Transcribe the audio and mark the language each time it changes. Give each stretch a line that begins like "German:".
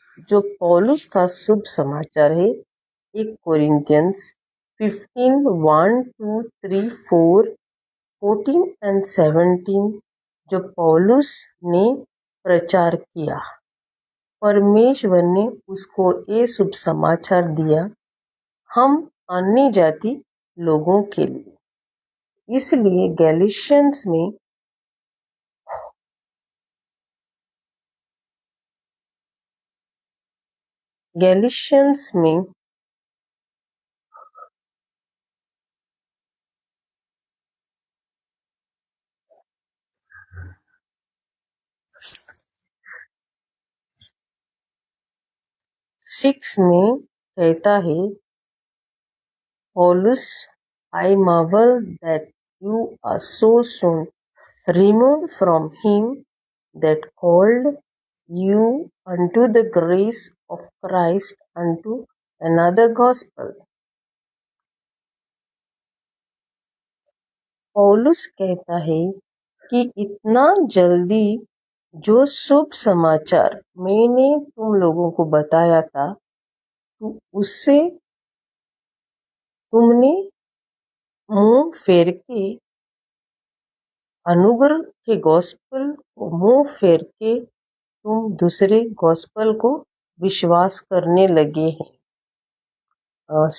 Hindi: जो पौलुस का शुभ समाचार है, 1 कोरिन्थियंस 15 1 2 3 4 14 एंड 17 जो पौलुस ने प्रचार किया। परमेश्वर ने उसको ये शुभ समाचार दिया हम अन्य जाति लोगों के लिए। इसलिए गैलिशियंस में गैलिशियंस में 6 में कहता है,
English: Paulus, I marvel that you are so soon removed from him that called you unto the grace of Christ unto another gospel.
Hindi: पौलुस कहता है कि इतना जल्दी जो शुभ समाचार मैंने तुम लोगों को बताया था, तो उससे तुमने मुंह फेर के अनुग्रह के गॉस्पेल को मुंह फेर के तुम दूसरे गॉस्पेल को विश्वास करने लगे हैं।